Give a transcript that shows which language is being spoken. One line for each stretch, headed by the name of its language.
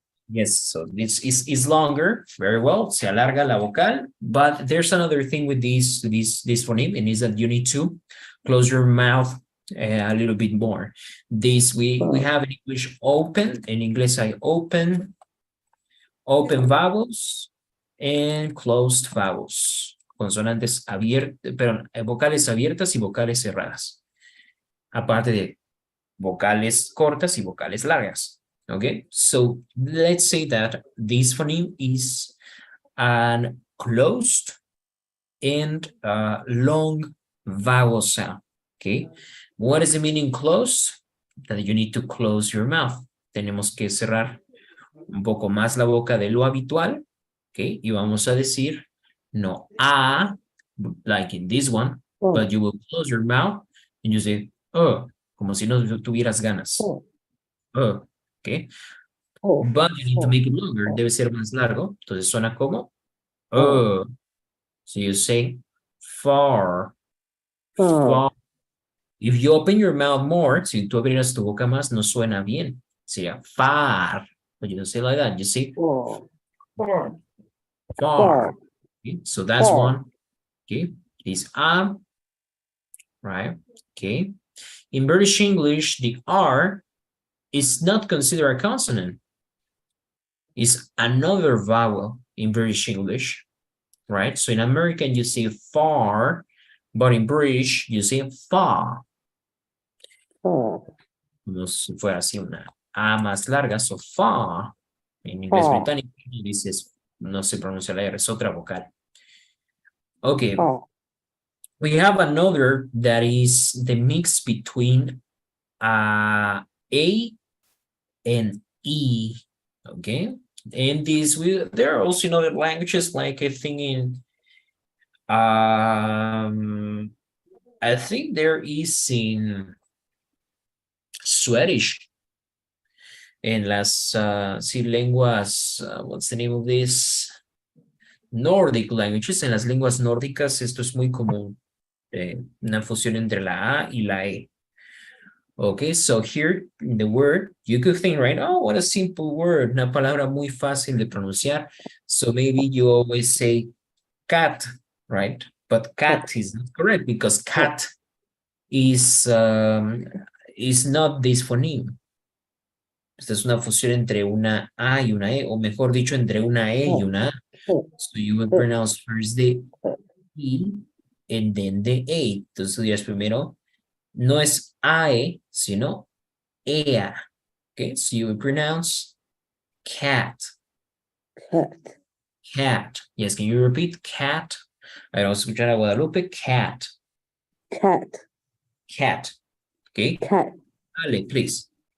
English: Yes, so this is longer, very well.
Spanish: Se alarga la vocal,
English: but there's another thing with this phoneme, and is that you need to close your mouth a little bit more. This we have in English open. In English, I open vowels and closed vowels.
Spanish: Consonantes abiertas, perdón, vocales abiertas y vocales cerradas. Aparte de vocales cortas y vocales largas.
English: Okay, so let's say that this phoneme is an closed and long vowel sound. Okay, what is the meaning closed? That you need to close your mouth.
Spanish: Tenemos que cerrar un poco más la boca de lo habitual.
English: Okay,
Spanish: y vamos a decir no a,
English: like in this one, but you will close your mouth and you say oh,
Spanish: como si no tuvieras ganas.
English: Oh. Okay, but you need to make it longer.
Spanish: Debe ser más largo. Entonces suena como
English: so you say far. If you open your mouth more,
Spanish: si tú abrieras tu boca más, no suena bien. Sería far.
English: But you don't say like that. You say far. Okay, so that's one. Okay, is right? Okay. In British English, the R is not considered a consonant. It's another vowel in British English, right? So in American, you say far, but in British, you say far.
Spanish: Como si fuera así una A más larga,
English: so far.
Spanish: En inglés británico, dices, no se pronuncia la R, es otra vocal.
English: Okay. We have another that is the mix between A and E, okay? And there are also in other languages, like I think in, I think there is in Swedish,
Spanish: En las sí, lenguas,
English: what's the name of this? Nordic languages.
Spanish: En las lenguas nórdicas esto es muy común. Una fusión entre la A y la E.
English: Okay, so here in the word, you could think, right? Oh, what a simple word.
Spanish: Una palabra muy fácil de pronunciar.
English: So maybe you always say cat, right? But cat is not correct because cat is not this phoneme.
Spanish: Esta es una fusión entre una A y una E, o mejor dicho, entre una E y una A.
English: So you will pronounce first the E and then the A.
Spanish: Entonces dirás primero, no es AE, sino EA.
English: Okay, so you will pronounce cat. Cat. Cat. Yes, can you repeat cat?
Spanish: A ver, vamos a escuchar a Guadalupe.
English: Cat. Cat. Cat. Okay. Cat. Ale, please.